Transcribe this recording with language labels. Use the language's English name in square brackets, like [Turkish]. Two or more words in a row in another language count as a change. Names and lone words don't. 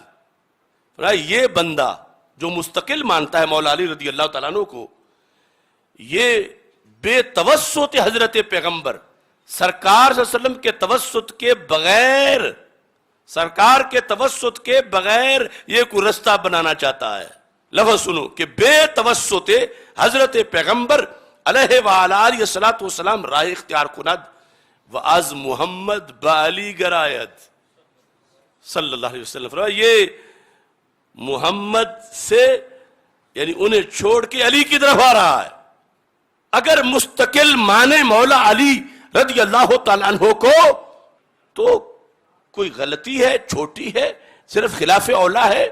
[Urdu] یہ بندہ جو مستقل مانتا ہے مولا علی [Arabic] رضی اللہ تعالیٰ عنہ [Urdu] کو، یہ [Persian] بے توسط حضرت پیغمبر، [Urdu] سرکار [Arabic] صلی اللہ علیہ وسلم [Urdu] کے توسط کے بغیر، سرکار کے توسط کے بغیر یہ کوئی رستہ بنانا چاہتا ہے. لفظ سنو کہ [Persian] بے توسط حضرت پیغمبر [Arabic] علیہ وآلہ الصلاۃ والسلام [Persian] راہ اختیار کند و از محمد بعلی گرایت [Arabic] صلی اللہ علیہ وسلم. [Urdu] یہ محمد سے یعنی انہیں چھوڑ کے علی کی طرف آ رہا ہے. اگر مستقل مانے مولا علی [Arabic] رضی اللہ تعالیٰ عنہ [Urdu] کو تو کوئی غلطی ہے، چھوٹی ہے، صرف خلاف اولا ہے.